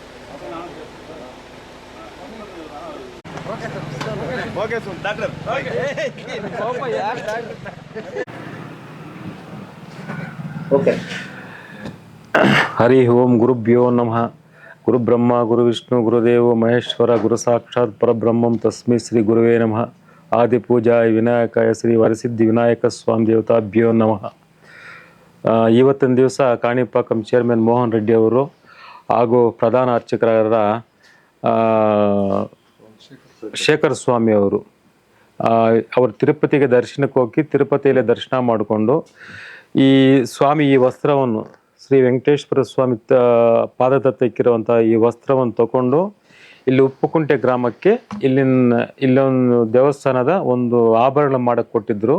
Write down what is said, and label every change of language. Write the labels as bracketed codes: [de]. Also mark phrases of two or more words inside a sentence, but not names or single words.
[sa] హరి ఓం గురుభ్యో నమః. గురు బ్రహ్మ గురు విష్ణు గురుదేవో మహేశ్వర గురు సాక్షాత్ పరబ్రహ్మం తస్మై శ్రీ గురువే నమః. ಆದಿ ಪೂಜಾಯ ವಿನಾಯಕಾಯ ಶ್ರೀ ವರಸಿದ್ಧಿ ವಿನಾಯಕ ಸ್ವಾಮಿ ದೇವತಾಭ್ಯೋ ನಮಃ. [kn] ಇವತ್ತಿನ ದಿವಸ ಕಾಣಿಪಾಕಂ ಚೇರ್ಮನ್ ಮೋಹನ್ ರೆಡ್ಡಿ ಅವರು ಹಾಗೂ ಪ್ರಧಾನ ಅರ್ಚಕರಾದ ಶೇಖರ್ ಸ್ವಾಮಿ ಅವರು ತಿರುಪತಿಗೆ ದರ್ಶನಕ್ಕೆ ಹೋಗಿ ತಿರುಪತಿಯಲ್ಲಿ ದರ್ಶನ ಮಾಡಿಕೊಂಡು ಈ ಸ್ವಾಮಿ ಈ ವಸ್ತ್ರವನ್ನು ಶ್ರೀ ವೆಂಕಟೇಶ್ವರ ಸ್ವಾಮಿ ಪಾದದತ್ತ ಇಕ್ಕಿರುವಂಥ ಈ ವಸ್ತ್ರವನ್ನು ತಗೊಂಡು ಇಲ್ಲಿ ಉಪ್ಪುಕುಂಟೆ ಗ್ರಾಮಕ್ಕೆ ಇಲ್ಲೊಂದು ದೇವಸ್ಥಾನದ ಒಂದು ಆಭರಣ ಮಾಡಕ್ಕೆ ಕೊಟ್ಟಿದ್ರು.